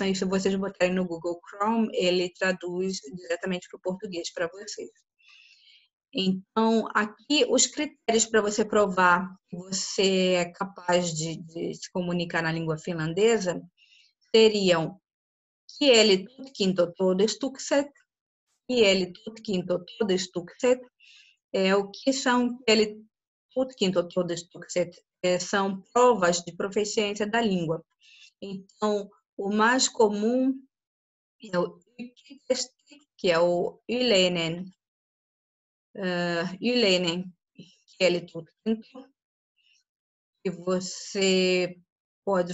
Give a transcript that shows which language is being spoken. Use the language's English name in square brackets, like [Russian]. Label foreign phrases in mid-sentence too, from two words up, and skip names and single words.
[Portuguese] E se vocês botarem no Google Chrome, ele traduz diretamente para o português para vocês. Então, aqui os critérios para você provar que você é capaz de se comunicar na língua finlandesa seriam [Finnish] kieli tutkinto todistukset, kieli tutkinto todistukset. [Portuguese] O que são [Finnish] kieli tutkinto todistukset? [Portuguese] São provas de proficiência da língua. Então, o mais comum é o YKI-testi, que é o [Finnish] yleinen kielitutkinto, [Portuguese] que você pode